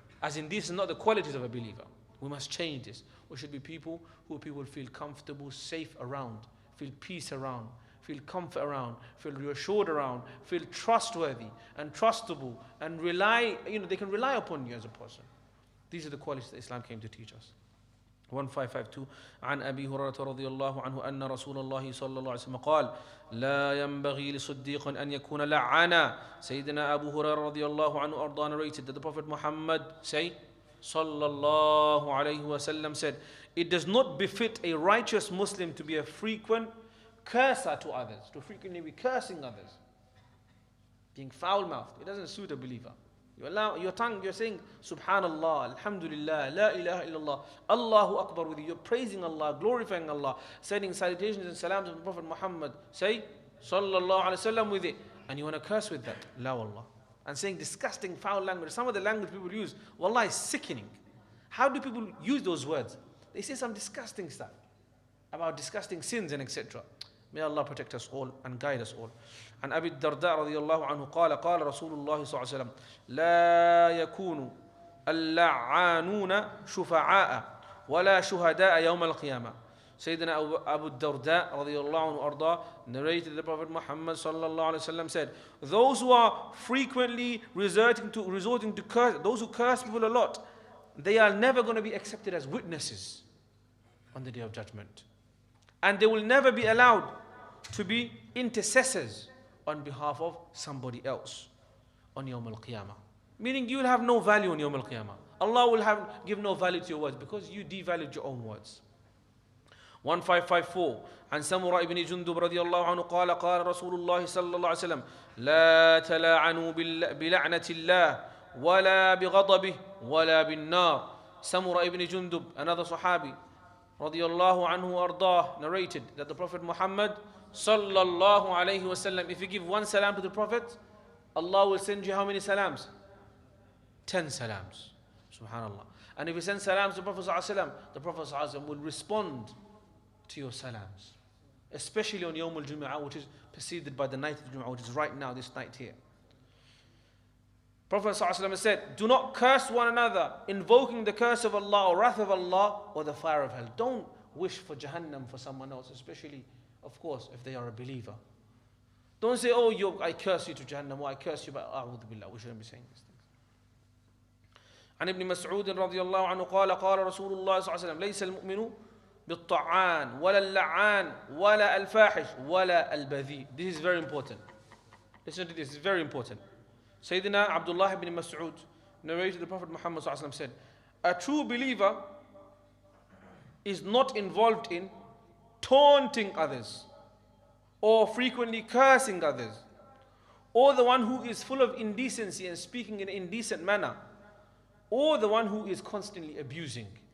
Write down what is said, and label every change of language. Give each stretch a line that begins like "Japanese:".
English: As in, this is not the qualities of a believer. We must change this. We should be people who people feel comfortable, safe around, feel peace around, feel comfort around, feel reassured around, feel trustworthy and trustable, and rely, they can rely upon you as a person. These are the qualities that Islam came to teach us.
Arabic: 1552 عن أبي هريرة رضي الله عنه أن رسول الله صلى الله عليه وسلم قال لا ينبغي لصديق أن يكون لعانا.
English: Sayyidina Abu Hurairah
Arabic: رضي الله عنه أرضاه
English: narrated that the Prophet Muhammad
Arabic: صلى الله عليه وسلم
English: said, it does not befit a righteous Muslim to be a frequent curser to others, to frequently be cursing others, being foul-mouthed. It doesn't suit a believer. You allow your tongue, you're saying Subhanallah, Alhamdulillah, La ilaha illallah, Allahu Akbar with you. You're praising Allah, glorifying Allah, sending salutations and salams to the Prophet Muhammad, say Sallallahu Alaihi Wasallam with it, and you want to curse with that, La wallah, and saying disgusting, foul language. Some of the language people use, wallah, is sickening. How do people use those words? They say some disgusting stuff about disgusting sins and etc. May Allah protect us all and guide us all.
Arabic: عن أبي الدرداء رضي الله عنه قال قال رسول الله صلى الله عليه وسلم لا يكون اللعانون شفعاء ولا شهداء يوم القيامة.
English: Sayyidina Abu Darda
Arabic: رضي الله عنه أرضاه
English: narrated the Prophet Muhammad
Arabic: صلى الله عليه وسلم
English: said, those who are frequently resorting to curse, those who curse people a lot, they are never going to be accepted as witnesses on the Day of Judgment. And they will never be allowed to be intercessors on behalf of somebody else on Yawm al-Qiyamah. Meaning you will have no value on Yawm al-Qiyamah. Allah will give no value to your words because you devalued your own words.
Arabic: 1554 عن سمرة بن جندب رضي الله عنه قال قال رسول الله صلى الله عليه وسلم لا تلاعنوا بلعنة الله ولا بغضبه ولا بالنار.
English: Samura ibn Jundub, another Sahabi, radiyallahu anhu ardah, narrated that the Prophet Muhammad sallallahu alayhi wasallam, if you give one salam to the Prophet, Allah will send you how many salams? 10 salams. Subhanallah. And if you send salams to the Prophet sallallahu alayhi wasallam, the Prophet sallallahu alayhi wasallam will respond to your salams. Especially on Yawm al-Jumu'ah, which is preceded by the night of Jumu'ah, which is right now, this night here. Prophet ﷺ said, do not curse one another, invoking the curse of Allah or wrath of Allah or the fire of hell. Don't wish for Jahannam for someone else, especially, of course, if they are a believer. Don't say, oh, I curse you to Jahannam, or I curse you, but a'udhu billah. We shouldn't be saying these things.
Arabic: عن ابن مسعود رضي الله عنه قال قال رسول الله صلى الله عليه وسلم ليس المؤمن بالطعان ولا اللعان ولا الفاحش ولا البذيء.
English: This is very important. Listen to this, it's very important. Sayyidina Abdullah ibn Mas'ud narrated the Prophet Muhammad said, a true believer is not involved in taunting others or frequently cursing others, or the one who is full of indecency and speaking in an indecent manner, or the one who is constantly abusing.